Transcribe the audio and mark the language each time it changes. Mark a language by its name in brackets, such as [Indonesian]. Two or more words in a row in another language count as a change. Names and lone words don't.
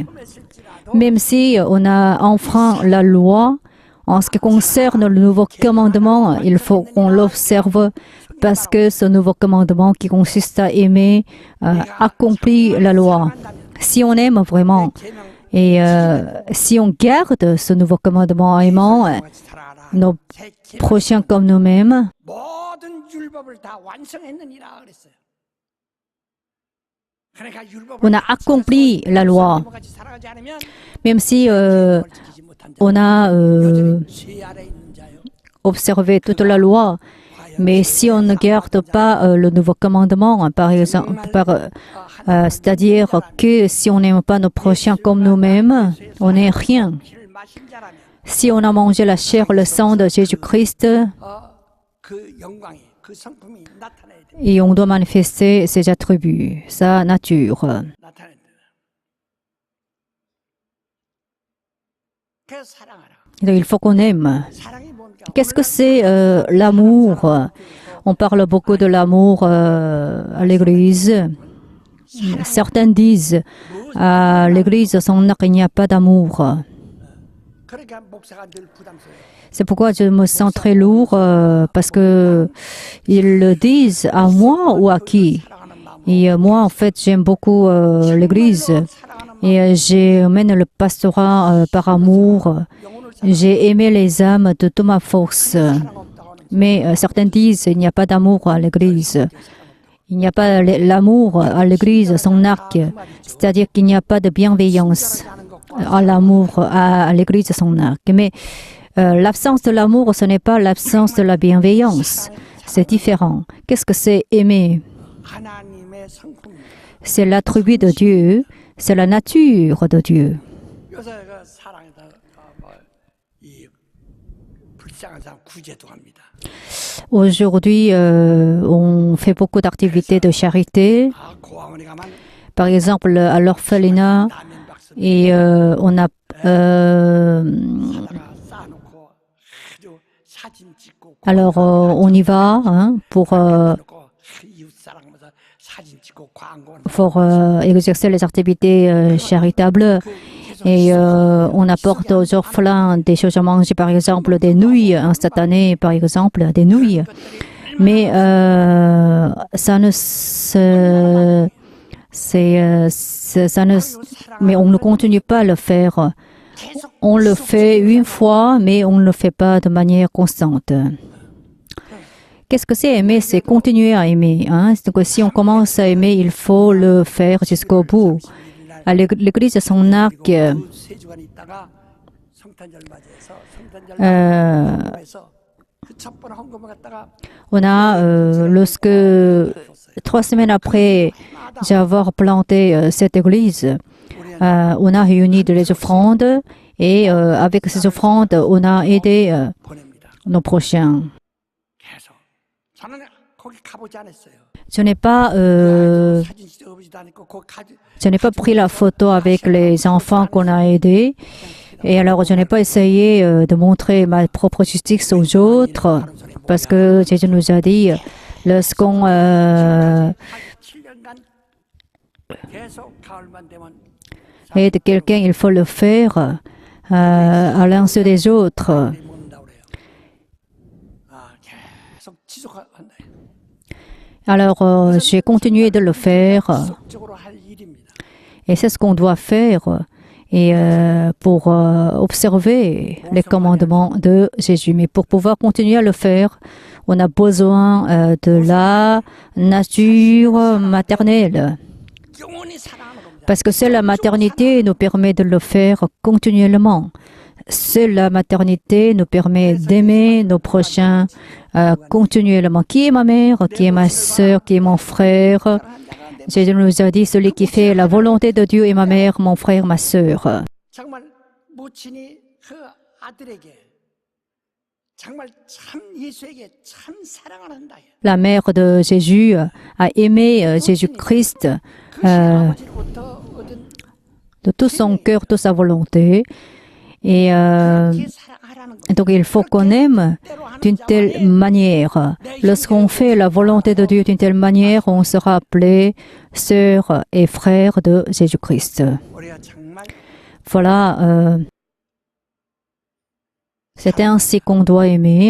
[French] Même si on a enfreint la loi, en ce qui concerne le nouveau commandement, il faut qu'on l'observe parce que ce nouveau commandement qui consiste à aimer accomplit la loi. Si on aime vraiment et si on garde ce nouveau commandement aimant nos prochains comme nous-mêmes, [Korean] 모든 율법을 다 완성했느니라 그랬어요. 그러니까 율법을 [French] on a accompli la loi. [Korean] 같이 살아가지 않으면 [French] Même si [Korean] 지키지 못한 자. [French] on a [Korean] 죄 아래 있는 자요. [French] observé toute la loi, mais si on ne garde pas le nouveau commandement, par exemple, c'est-à-dire que si on n'aime pas nos prochains comme nous-mêmes, on n'est rien. [Korean] 피를 마신 자라면 [French] Si on a mangé la chair, le sang de Jésus-Christ, [Korean] 그 영광이 그 성품이 나타나야 돼. [French] et on doit manifester ses attributs, sa nature. [Korean] 나타나야 돼. 그래서 사랑하라. [French] Donc, il faut qu'on aime. [Korean] 사랑이 뭔가? [French] Qu'est-ce que c'est l'amour? On parle beaucoup de l'amour à l'Église. Certains disent à l'Église, sans il n'y a pas d'amour. [Korean] 그러니까 목사가 늘 부담스러워. [French] C'est pourquoi je me sens très lourd parce que ils le disent à moi ou à qui. [Korean] 사랑하는 마음. [French] Et moi, en fait, j'aime beaucoup l'Église et j'emmène le pastorat par amour. J'ai aimé les âmes de toute ma force. Mais certains disent qu'il n'y a pas d'amour à l'Église. Il n'y a pas l'amour à l'Église, son arc. C'est-à-dire qu'il n'y a pas de bienveillance à l'amour à l'Église, son arc. Mais l'absence de l'amour, ce n'est pas l'absence de la bienveillance. C'est différent. Qu'est-ce que c'est aimer? [Korean] 하나님의 성품. [French] C'est l'attribut de Dieu, c'est la nature de Dieu. [Korean] 요새 그 사랑에다 이 불쌍한 사람 구제도 합니다. [French] Aujourd'hui, on fait beaucoup d'activités de charité. [Korean] 아 고아원에 가면 [French] Par exemple, à l'orphelinat, [Korean] 라면 박스 [French] et on a [Korean] 사다가 쌓아놓고 아주 사진 찍고 [French] alors on y va hein, pour [Korean] 놓고 이웃 사랑하면서 사진 찍고 광고하는 [French] exercer les activités charitables. Et on apporte aux orphelins des choses à manger, par exemple des nouilles, instantanées, par exemple, des nouilles. Mais ça ne mais on ne continue pas à le faire. On le fait une fois, mais on ne le fait pas de manière constante. Qu'est-ce que c'est aimer? C'est continuer à aimer. Hein? Donc, si on commence à aimer, il faut le faire jusqu'au bout. À l'Église de son arc, [Korean] 세 주간 있다가 성탄절 맞이해서 성탄절 에서 그 첫 번 헌금을 갖다가 [French] on a, lorsque 3 semaines après avoir planté cette église, on a réuni les offrandes et avec ces offrandes, on a aidé [Korean] 보냅니다. [French] nos prochains. [Korean] 계속 저는 거기 가보지 않았어요. [French] Je n'ai pas, [Korean] 사진 찍어보지도 않고 거기 가지. [French] je n'ai pas pris la photo avec les enfants qu'on a aidés. Et alors, je n'ai pas essayé de montrer ma propre justice aux autres parce que Jésus nous a dit, lorsqu'on [Korean] 7년간 계속 가을만 되면 [French] aide quelqu'un, il faut le faire à l'insu des autres. [Korean] 모른다 그래요. [French] Alors, j'ai continué de le faire. [Korean] 지속적으로 할 일입니다. [French] Et c'est ce qu'on doit faire et pour observer les commandements de Jésus. Mais pour pouvoir continuer à le faire, on a besoin de la nature maternelle. [Korean] 영원히 사랑하는 겁니다. [French] Parce que seule la maternité nous permet de le faire continuellement. Seule la maternité nous permet d'aimer nos prochains continuellement. Qui est ma mère, qui est ma sœur, qui est mon frère? Jésus nous a dit, celui qui fait la volonté de Dieu est ma mère, mon frère, ma sœur. [Korean] 정말 모친이 그 아들에게 정말 참 예수에게 참 사랑을 한다. [French] La mère de Jésus a aimé Jésus-Christ [Korean] 그 아버지로부터 얻은 [French] de tout son cœur, de sa volonté. Et [Korean] 그렇게 사랑하라는 거. [French] donc il faut qu'on aime d'une telle manière. Lorsqu'on fait la volonté de Dieu d'une telle manière, on sera appelé sœur et frère de Jésus-Christ. [Korean] 우리가 정말 [French] Voilà, c'est ainsi qu'on doit aimer.